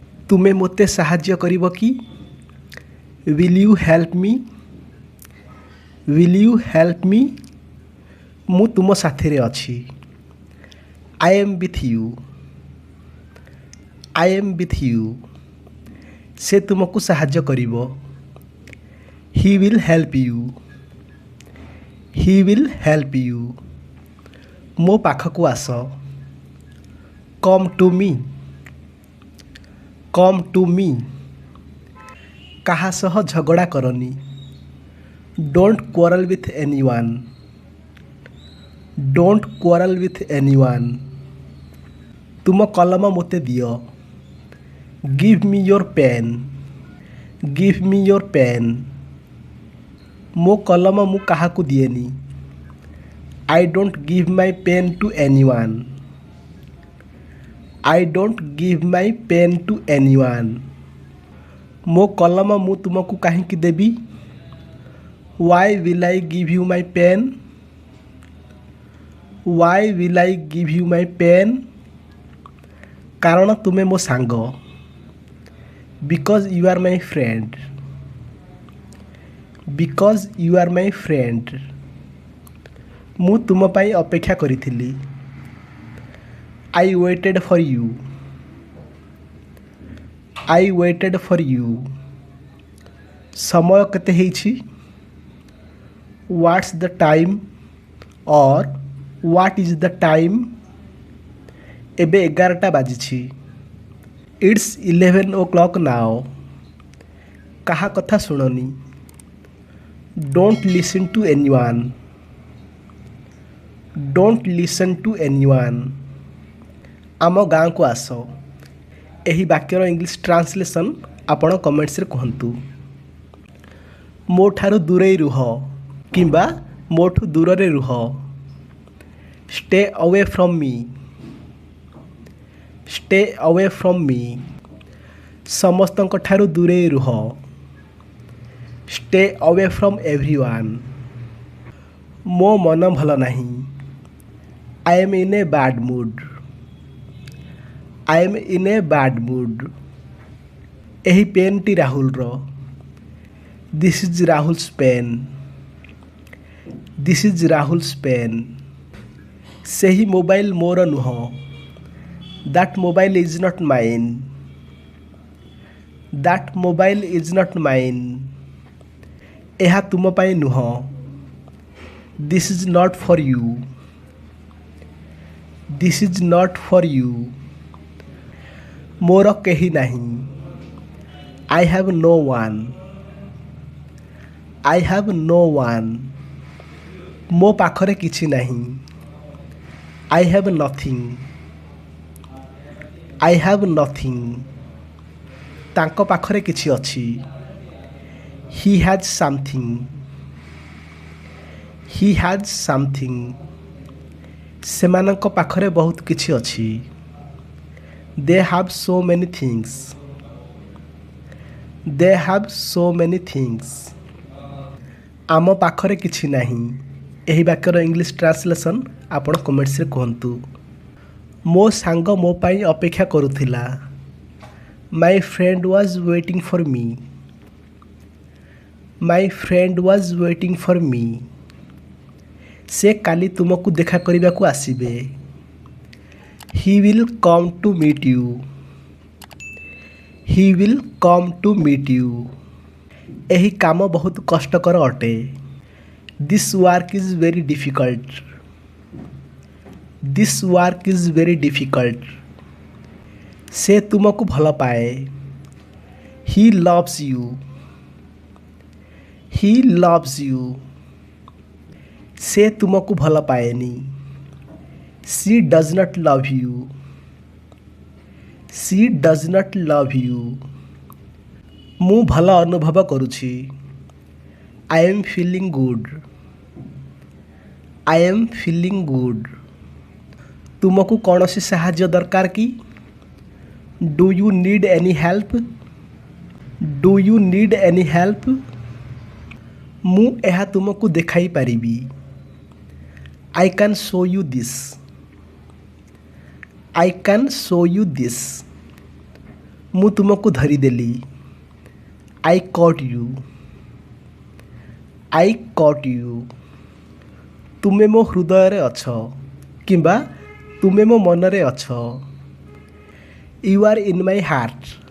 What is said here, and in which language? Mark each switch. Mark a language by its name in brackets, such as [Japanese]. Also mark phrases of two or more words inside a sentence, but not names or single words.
[Odia] ତୁମେ ମୋତେ ସାହାଯ୍ୟ କରିବ କି? [English] Will you help me? Will you help me? [Odia] ମୁଁ ତୁମ ସାଥିରେ ଅଛି। [English] I am with you. I am with you. [Odia] ସେ ତୁମକୁ ସାହାଯ୍ୟ କରିବ। [English] He will help you. He will help you. [Odia] ମୋ ପାଖକୁ ଆସ। [English] Come to me. Come to me. [Odia] କାହା ସହ ଝଗଡ଼ା କରନି। [English] Don't quarrel with anyone. Don't quarrel with anyone. [Odia] ତୁମ କଲମ ମୋତେ ଦିଅ। [English] Give me your pen. Give me your pen. [Odia] ମୋ କଲମ ମୁଁ କାହାକୁ ଦିଏନି। [English] I don't give my pen to anyone. I don't give my pen to anyone. [Odia] ମୋ କଲମ ମୁଁ ତୁମକୁ କାହିଁକି ଦେବି? [English] Why will I give you my pen? Why will I give you my pen? [Odia] କାରଣ ତୁମେ ମୋ ସାଙ୍ଗ। [English] Because you are my friend. Because you are my friend. [Odia] ମୁଁ ତୁମ ପାଇଁ ଅପେକ୍ଷା କରିଥିଲି। [English] I waited for you. I waited for you. [Odia] ସମୟ କେତେ ହେଇଛି? [English] What's the time? or what is the time? [Odia] ଏବେ 11ଟା ବାଜିଛି। [English] It's 11 o'clock now. [Odia] କାହା କଥା ଶୁଣନି। [English] Don't listen to anyone. Don't listen to anyone. [Odia] ଆମ ଗାଁକୁ ଆସ। ଏହି ବାକ୍ୟର [English] English translation [Odia] ଆପଣ କମେଣ୍ଟସରେ କୁହନ୍ତୁ। ମୋ ଠାରୁ ଦୂରେଇ ରୁହ କିମ୍ବା ମୋଠୁ ଦୂରରେ ରୁହ। [English] Stay away from me. Stay away from me. [Odia] ସମସ୍ତଙ୍କ ଠାରୁ ଦୂରେଇ ରୁହ। [English] Stay away from everyone. [Odia] ମୋ ମନ ଭଲ ନାହିଁ। [English] I am in a bad mood. I am in a bad mood. [Odia] ଏହି ପେନ୍ଟି ରାହୁଲର। [English] This is Rahul's pen. This is Rahul's pen. [Odia] ସେହି ମୋବାଇଲ ମୋର ନୁହଁ। [English] That mobile is not mine. That mobile is not mine. [Odia] ଏହା ତୁମ ପାଇଁ ନୁହଁ। [English] This is not for you. This is not for you. [Odia] ମୋର କେହି ନାହିଁ। [English] I have no one. I have no one. [Odia] ମୋ ପାଖରେ କିଛି ନାହିଁ। [English] I have nothing. I have nothing. [Odia] ତାଙ୍କ ପାଖରେ କିଛି ଅଛି। [English] He has something. He has something. [Odia] ସେମାନଙ୍କ ପାଖରେ ବହୁତ କିଛି ଅଛି। [English] They have so many things. They have so many things. [Odia] ଆମ ପାଖରେ କିଛି ନାହିଁ। ଏହି ବାକ୍ୟର [English] English translation [Odia] ଆପଣ କମେଣ୍ଟସରେ କୁହନ୍ତୁ। ମୋ ସାଙ୍ଗ ମୋ ପାଇଁ ଅପେକ୍ଷା କରୁଥିଲା। [English] My friend was waiting for me. My friend was waiting for me. [Odia] ସେ କାଲି ତୁମକୁ ଦେଖା କରିବାକୁ ଆସିବେ। [English] He will come to meet you. He will come to meet you. [Odia] ଏହି କାମ ବହୁତ କଷ୍ଟକର ଅଟେ। [English] This work is very difficult. This work is very difficult. [Odia] ସେ ତୁମକୁ ଭଲ ପାଏ। [English] He loves you. He loves you. [Odia] ସେ ତୁମକୁ ଭଲ ପାଏନି। [English] She does not love you. She does not love you. [Odia] ମୁଁ ଭଲ ଅନୁଭବ କରୁଛି। [English] I am feeling good. I am feeling good. [Odia] ତୁମକୁ କୌଣସି ସାହାଯ୍ୟ ଦରକାର କି? [English] Do you need any help? Do you need any help? [Odia] ମୁଁ ଏହା ତୁମକୁ ଦେଖାଇ ପାରିବି। [English] I can show you this. I can show you this. [Odia] ମୁଁ ତୁମକୁ ଧରିଦେଲି। [English] I cut you. I cut you. [Odia] ତୁମେ ମୋ ହୃଦୟରେ ଅଛ କିମ୍ବା ତୁମେ ମୋ ମନରେ ଅଛ। [English] You are in my heart.